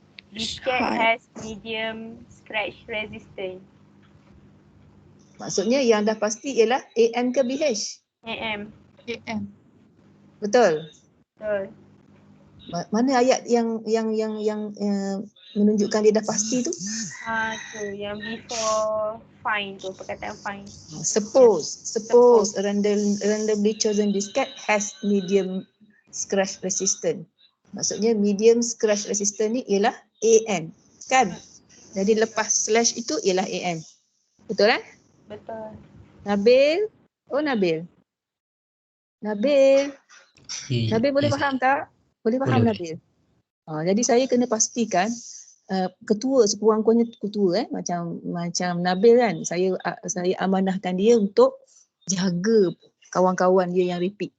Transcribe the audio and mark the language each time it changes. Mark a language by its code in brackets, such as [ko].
[en] Diskette has medium scratch resistance. [ms] Maksudnya yang dah pasti ialah AM ke BH? AM. Betul? Betul. Mana ayat yang menunjukkan dia dah pasti tu? Tu yang [en] before find [ms] tu, perkataan find. [en] Suppose a randomly chosen diskette has medium scratch resistance. [ms] Maksudnya medium scratch resistance ni ialah AM, kan? Jadi lepas slash itu ialah AM. Betul kan? Betul. Nabil? Nabil boleh faham tak? Boleh faham Boleh. Nabil? Jadi saya kena pastikan ketua sekurang-kurangnya ketua macam Nabil kan, saya amanahkan dia untuk jaga kawan-kawan dia yang repeat.